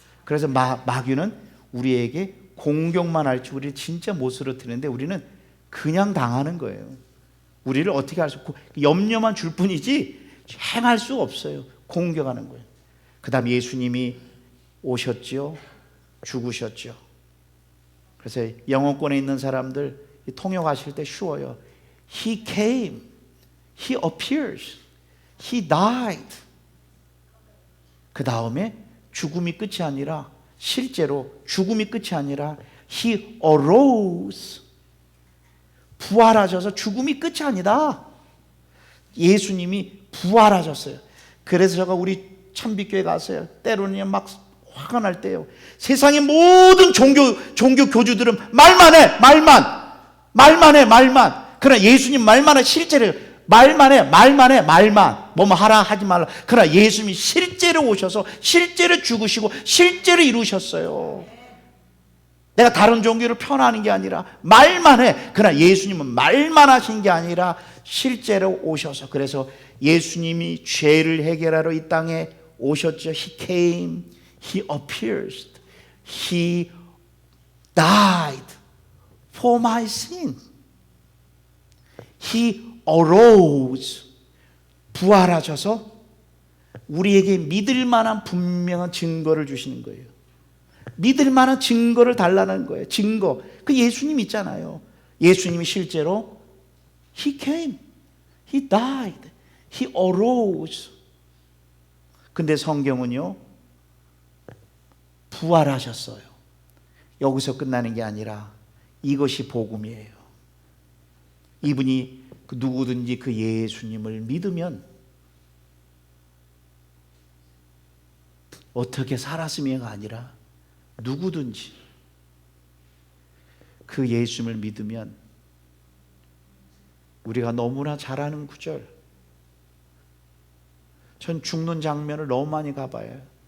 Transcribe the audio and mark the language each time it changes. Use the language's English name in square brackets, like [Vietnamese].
[Korean] 그래서 마귀는 우리에게 공격만 할지 우리를 진짜 못 쓰러뜨리는데 우리는 그냥 당하는 거예요. 우리를 어떻게 할 수 없고 염려만 줄 뿐이지 행할 수 없어요. 공격하는 거예요. 그 다음 예수님이 오셨지요. 죽으셨죠. 그래서 영어권에 있는 사람들 통역하실 때 쉬워요. [English] He came, He appears, He died. [Korean] 그 다음에 죽음이 끝이 아니라 실제로 죽음이 끝이 아니라 [English] He arose. [Korean] 부활하셔서 죽음이 끝이 아니다. 예수님이 부활하셨어요. 그래서 제가 우리 참빛교회 갔어요. 때로는 막 화가 날 때요. 세상의 모든 종교 교주들은 말만 해, 말만 해. 그러나 예수님 말만 해, 실제로 말만 해, 뭐뭐 하라 하지 말라. 그러나 예수님이 실제로 오셔서 실제로 죽으시고 실제로 이루셨어요. 내가 다른 종교를 편하는 게 아니라 말만 해. 그러나 예수님은 말만 하신 게 아니라 실제로 오셔서, 그래서 예수님이 죄를 해결하러 이 땅에 오셨죠. [English] He came, He appeared, He died for my sin. He arose. [Korean] 부활하셔서 우리에게 믿을 만한 분명한 증거를 주시는 거예요. 믿을 만한 증거를 달라는 거예요. 증거. 그 예수님 있잖아요. 예수님이 실제로 [English] He came, He died, He arose. [Korean] 근데 성경은요, 부활하셨어요. 여기서 끝나는 게 아니라 이것이 복음이에요. 이분이 누구든지 그 예수님을 믿으면 어떻게 살았음이가 아니라 누구든지 그 예수님을 믿으면, 우리가 너무나 잘 아는 구절, 전 죽는 장면을 너무 많이 가봐요.